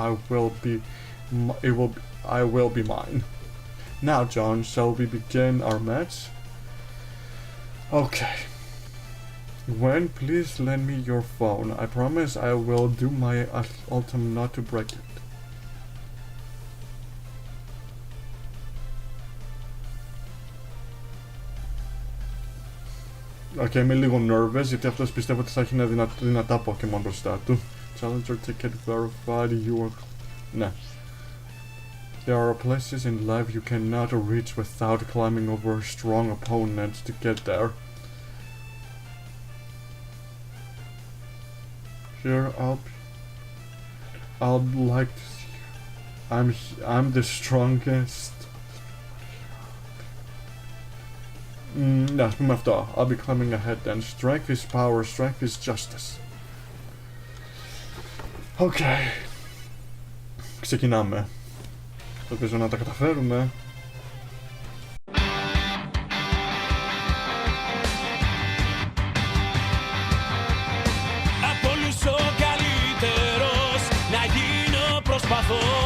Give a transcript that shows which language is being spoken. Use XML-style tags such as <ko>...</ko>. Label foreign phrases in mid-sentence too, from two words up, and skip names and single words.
<en>I will be mine. Now, John, shall we begin our match? Okay. Gwen, please lend me your phone. I promise I will do my ultimate not to break it.</en> <el>Okay, είμαι λίγο nervous γιατί αυτός πιστεύω ότι θα έχει δυνατά Pokemon μπροστά του.</el> <en>Challenger ticket verified, you are...</en> <el>Ναι.</el> <en>There are places in life you cannot reach without climbing over strong opponents to get there. Here, I'd like to see you. I'm the strongest.</en> <el>Ναι, ας πούμε αυτό.</el> <en>I'll be climbing ahead then. Strength is power, strength is justice.</en> <el>Okay. Ξεκινάμε. Ελπίζω να τα καταφέρουμε. Από όλους ο καλύτερος να γίνω προσπαθώ.</el>